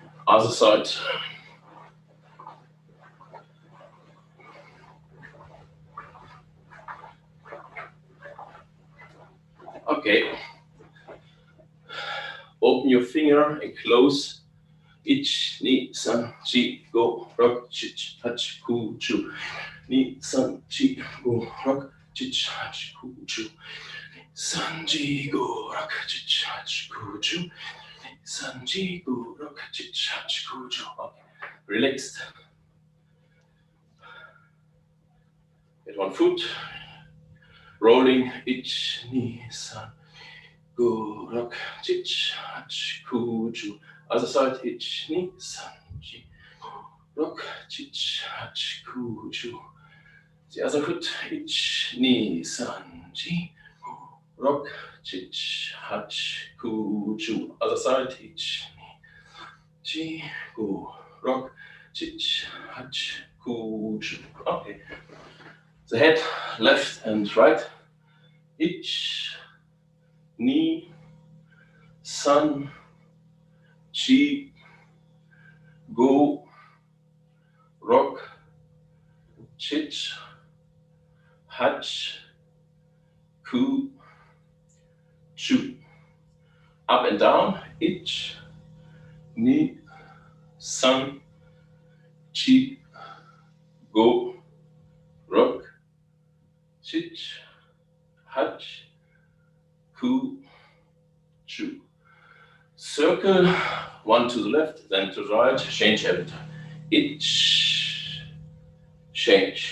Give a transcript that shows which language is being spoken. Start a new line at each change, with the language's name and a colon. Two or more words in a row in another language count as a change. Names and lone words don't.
English: Other side. Okay. Open your finger and close. Ich, ni, san, chi, go, rock, chich, hach, ku, chu. Ni, san, chi, go, rock, chich, hach, ku, chu. San, chi, go, rock, chich, hach, ku, chu. San, chi, go, rock, chich, hach, ku, chu. Okay. Relaxed. Get one foot. Rolling. Ich, ni, san, go, rock, chich, hach, ku, chu. Other side, ich, ni, san, chi, rock, chich, hach, ku, chu. The other foot, ich, ni, san, chi, rock, chich, hach, ku, chu. Other side, ich, ni, chi, go, rock, chich, hach, ku, chu. Okay. The head, left and right. Ich, ni, san, chi, go, rock, chich, hach, ku, chu. Up and down. Ich, ni, san, chi, go, rock, chich, hach, ku, chu. Circle, one to the left, then to the right, change every time. Ich, change.